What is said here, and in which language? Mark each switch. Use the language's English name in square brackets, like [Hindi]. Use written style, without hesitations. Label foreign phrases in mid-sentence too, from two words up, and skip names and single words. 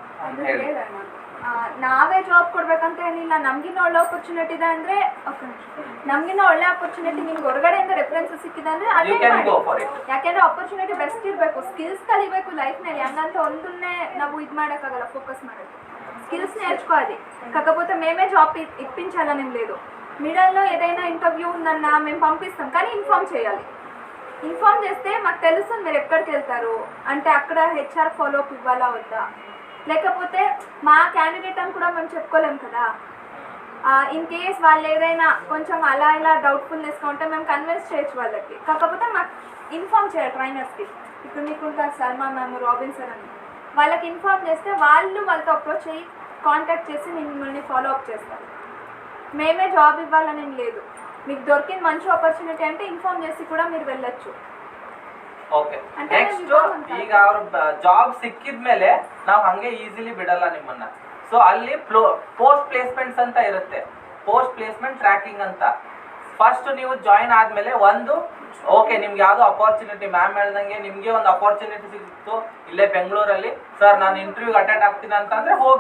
[Kannada] ನಾವೇ ಜಾಬ್ ಕೊಡ್ಬೇಕಂತ ಏನಿಲ್ಲ. ನಮ್ಗಿನ್ನ ಒಳ್ಳೆ ಆಪರ್ಚುನಿಟಿ ಇದೆ ಅಂದ್ರೆ, ನಮ್ಗಿನ್ನ ಒಳ್ಳೆ ಆಪರ್ಚುನಿಟಿ ನಿಮ್ಗೆ ಹೊರಗಡೆಯಿಂದ ರೆಫರೆನ್ಸ್ ಸಿಕ್ಕಿದೆ ಅಂದ್ರೆ ಅದೇ ಮಾಡಿ. ಯಾಕೆಂದ್ರೆ ಆಪರ್ಚುನಿಟಿ ಬೆಸ್ಟ್ ಇರಬೇಕು, ಸ್ಕಿಲ್ಸ್ ಕಲಿಬೇಕು ಲೈಫ್ನಲ್ಲಿ. ಹಂಗಂತ ಒಂದನ್ನೇ ನಾವು ಇದು ಮಾಡೋಕ್ಕಾಗಲ್ಲ, [Telugu] ఫోకస్ ಮಾಡೋದು. స్కిల్స్ నేర్చుకోవాలి. కాకపోతే మేమే జాబ్ ఇప్పించాలని లేదు. మిడల్లో ఏదైనా ఇంటర్వ్యూ ఉందన్నా మేము పంపిస్తాం, కానీ ఇన్ఫార్మ్ చేయాలి. ఇన్ఫార్మ్ చేస్తే మాకు తెలుస్తుంది మీరు ఎక్కడికి వెళ్తారు అంటే అక్కడ HR ఫాలోఅప్ ఇవ్వాలా వద్దా, లేకపోతే మా క్యాండిడేట్ అని కూడా మేము చెప్పుకోలేము కదా. ఇన్ కేస్ వాళ్ళు ఏదైనా కొంచెం అలా ఇలా డౌట్ఫుల్నెస్గా ఉంటే మేము కన్విన్స్ చేయొచ్చు వాళ్ళకి. కాకపోతే మాకు ఇన్ఫార్మ్ చేయాలి ట్రైనర్స్కి. ఇప్పుడు మీకు ఉంటారు సల్మా మ్యామ్, రాబిన్ సార్ అని, వాళ్ళకి ఇన్ఫార్మ్ చేస్తే వాళ్ళు వాళ్ళతో అప్రోచ్ అయ్యి కాంటాక్ట్ చేసి మిమ్మల్ని ఫాలోఅప్ చేస్తారు. మేమే జాబ్ ఇవ్వాలని లేదు. మీకు దొరికిన మంచి ఆపర్చునిటీ అంటే ఇన్ఫార్మ్ చేసి కూడా మీరు వెళ్ళొచ్చు. [Kannada] ಓಕೆ, ನೆಕ್ಸ್ಟ್ ಈಗ ಅವ್ರ ಜಾಬ್ ಸಿಕ್ಕಿದ್ಮೇಲೆ ನಾವು ಹಂಗೆ ಈಸಿಲಿ ಬಿಡಲ್ಲ ನಿಮ್ಮನ್ನ. ಸೊ ಅಲ್ಲಿ [English] post placements [Kannada] ಅಂತ ಇರುತ್ತೆ, [English] post placement tracking [Kannada] ಅಂತ. ಫಸ್ಟ್ ನೀವು ಜಾಯಿನ್ ಆದ್ಮೇಲೆ ಒಂದು ಓಕೆ ನಿಮ್ಗೆ ಯಾವುದೋ ಅಪಾರ್ಚುನಿಟಿ, ಮ್ಯಾಮ್ ಹೇಳ್ದಂಗೆ ನಿಮಗೆ ಒಂದು ಅಪಾರ್ಚುನಿಟಿ ಸಿಕ್ತು ಇಲ್ಲೇ ಬೆಂಗಳೂರಲ್ಲಿ, ಸರ್ ನಾನು ಇಂಟರ್ವ್ಯೂಗೆ ಅಟೆಂಡ್ ಆಗ್ತೀನಿ ಅಂತಂದ್ರೆ ಹೋಗಿ.